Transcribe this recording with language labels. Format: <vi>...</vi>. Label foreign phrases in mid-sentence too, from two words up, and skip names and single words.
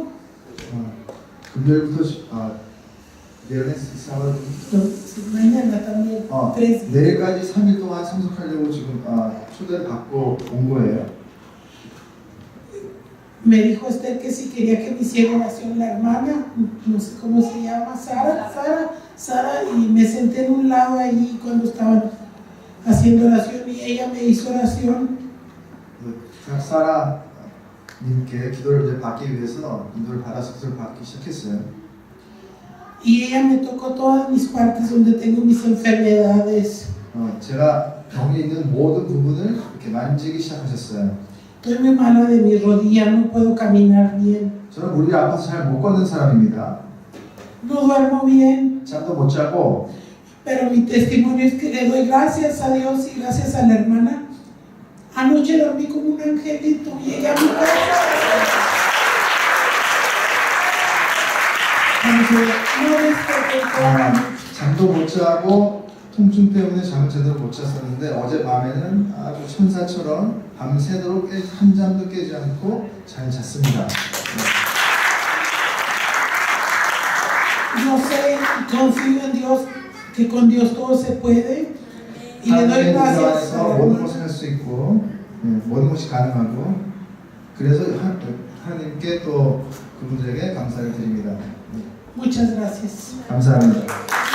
<es>금요일부터 viernes, sábado. Mañana también, 3 días.</es> <ko>내일까지 3일 동안 참석하려고 지금 초대를 받고 온 거예요.</ko> <es>Me dijo Esther que si quería que me hiciera oración la hermana, no sé cómo se llama, Sara, y me senté en un lado allí cuando estaban haciendo oración y ella me hizo oración.</es> <ko>사라님께 기도를 이제 받기 위해서 기도를 받아서 기도를 받기 시작했어요.</ko> <es>Y ella me tocó todas mis partes donde tengo mis enfermedades.</es> <ko>제가 병이 있는 모든 부분을 이렇게 만지기 시작하셨어요.</ko> <es>Estoy muy mala de mi rodilla, no puedo caminar bien.</es> <ko>저는 무릎이 아파서 잘 못 걷는 사람입니다.</ko> <es>No duermo bien,</es> <ko>잠도 못 자고</ko> <es>pero mi testimonio es que le doy gracias a Dios y gracias a la hermana. Anoche dormí como un angelito, llegué a mi casa. No desperté toda la noche.</es> <ko>잠도 못 자고 통증 때문에 잠을 제대로 못 잤었는데 어제 밤에는 아주 천사처럼 밤새도록 한 잠도 깨지 않고 잘 잤습니다.</ko> <es>No sé, confío en Dios, que con Dios todo se puede. Y le doy gracias a la</es> <ko>모든</ko> <es>hermana.</es> <ko>것을 할 수 있고 모든 것이 가능하고 그래서 하나님께 또 그분들에게 감사를 드립니다.</ko> <es>Muchas gracias.</es> <ko>감사합니다.</ko>